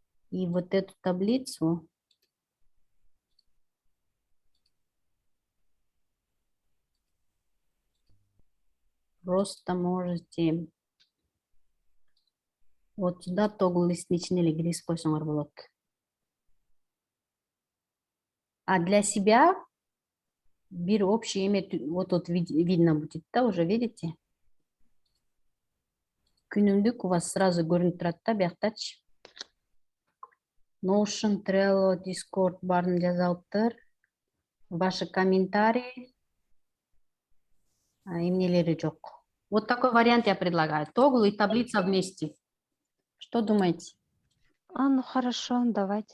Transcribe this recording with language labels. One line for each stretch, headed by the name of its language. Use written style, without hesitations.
Russian: И вот эту таблицу просто можете вот сюда
Kyrgyz: тогл листтин ичине эле киргизип койсоңор болот.
Russian: А для себя бир общий эме вот тут видно будет, да, уже видите?
Kyrgyz: Күнүмдүк
Russian: у вас сразу
Kyrgyz: көрүнүп турат да, бияктачы. Notion, Trello, Discord барын жаза алыптыр.
Russian: Ваши комментарии.
Kyrgyz: Эмнелери жок.
Russian: Вот такой вариант я предлагаю. Тогл и таблица вместе. Что думаете? Ну хорошо, давайте